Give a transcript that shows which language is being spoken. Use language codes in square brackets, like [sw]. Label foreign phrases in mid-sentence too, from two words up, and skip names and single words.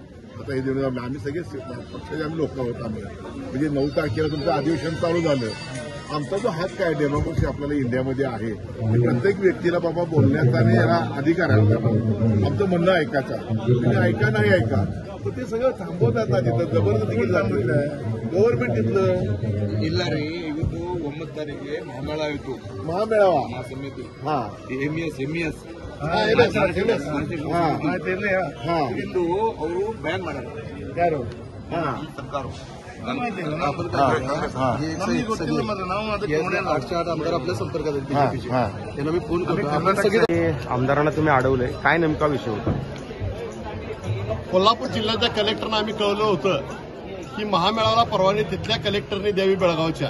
[mr] आता हे देऊन आम्ही सगळे पक्षाचे आम्ही लोक आहोत. आम्ही म्हणजे 9 तारखेला तुमचं अधिवेशन चालू झालं. आमचा जो हक्क आहे डेमोक्रेसी आपल्याला इंडियामध्ये आहे, प्रत्येक व्यक्तीला बाबा बोलण्याचा आणि याला अधिकार आहे. आमचं म्हणणं ऐकायचं, तुम्ही ऐका नाही ऐका, तर ते सगळं थांबवतात ना. तिथं जबरदस्ती जात गव्हर्नमेंट तिथलं [kn] ಇಲ್ಲ ರೀ. ಇವತ್ತು 9 ತಾರೀಕಿಗೆ ಮಹಾಮೇಳ ಆಯಿತು. [mr] महामेळावा [kn] ಸಮಿತಿ [mr] हा [kn] ಎಂಇಎಸ್ ಇಂದು ಅವರು ಬ್ಯಾನ್ ಮಾಡ್ಯಾರ ಯಾರು ಸರ್ಕಾರ. [mr] आमदार आपल्या संपर्कात आहेत बीजेपीचे. त्यांना मी फोन करतो. आमदारांना तुम्ही अडवलंय, काय नेमका विषय होता? कोल्हापूर जिल्ह्याच्या कलेक्टरनं आम्ही कळवलं होतं की महामेळाव्याला परवानगी तिथल्या कलेक्टरने द्यावी बेळगावच्या.